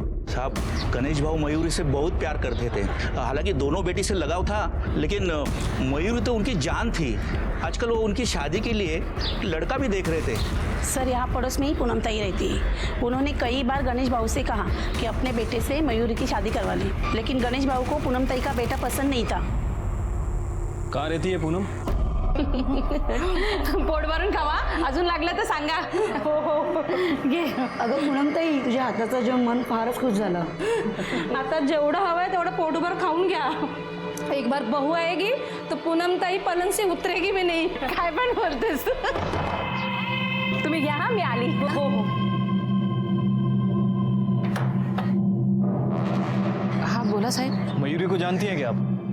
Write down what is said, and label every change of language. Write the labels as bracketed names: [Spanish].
[Hindi] साहब, गणेश भाऊ मयूरी से बहुत प्यार करते थे। हालांकि दोनों बेटी से लगाव था, लेकिन मयूरी तो उनकी जान थी। आजकल वो उनकी शादी के लिए लड़का भी देख रहे थे। सर, यहाँ पड़ोस में ही पूनम ताई रहती है। उन्होंने कई बार गणेश भाऊ से कहा कि अपने बेटे से मयूरी की शादी करवा ली, लेकिन गणेश भाऊ को पूनम ताई का बेटा पसंद नहीं था। कहाँ रहती है पूनम? [Marathi] पोट भरून खावा, अजून लागलं तर सांगा. हो हो घे. अगं पूनमताई, तुझ्या हाताचं जेवण मन फारच खुश झालं. आता जेवढं हवंय तेवढं पोटभर खाऊन घ्या. [Hindi] एक बार बहू आएगी तो पूनमताई पलंग से उतरेगी भी नहीं. [Marathi] काय पण बोलतेस. तुम्ही घ्या, मी आली. हो हो. [Hindi] हाँ बोला साहब. मयूरी को जानती हैं क्या आप?